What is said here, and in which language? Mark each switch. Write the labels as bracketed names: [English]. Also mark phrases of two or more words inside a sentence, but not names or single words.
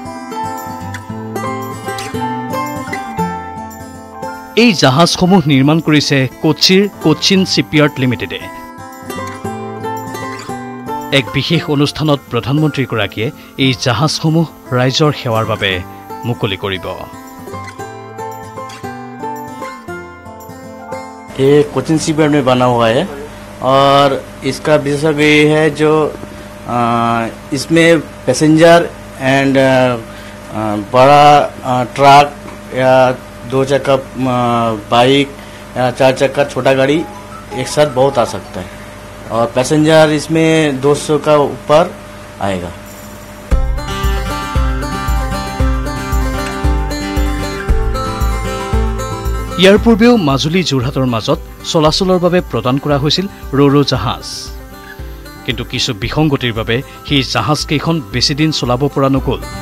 [Assamese] এই জাহাজসমূহ নিৰ্মাণ কৰিছে কোচিৰ কোচিন শ্বিপয়াৰ্ড লিমিটেডে। এক বিশেষ অনুষ্ঠানত প্ৰধানমন্ত্ৰীগৰাকীয়ে এই জাহাজসমূহ ৰাইজৰ সেৱাৰ বাবে মুকলি কৰিব। [Hindi] ये कोचिन शिपयार्ड में बना हुआ है और इसका विशेषत्व ये है जो इसमें [English] passenger and [Hindi] बड़ा ट्रक या 2 चक्का बाइक या 4 चक्का छोटा गाड़ी एक साथ बहुत आ सकता है और पैसेंजर इसमें 200 का ऊपर आएगा। [Assamese] ইয়াৰ পূৰ্বেও মাজুলী যোৰহাটৰ মাজত চলাচলৰ বাবে প্ৰদান কৰা হৈছিল ৰো জাহাজ। কিন্তু কিছু বিসংগতিৰ বাবে সেই জাহাজকেইখন বেছিদিন চলাব পৰা নগ'ল।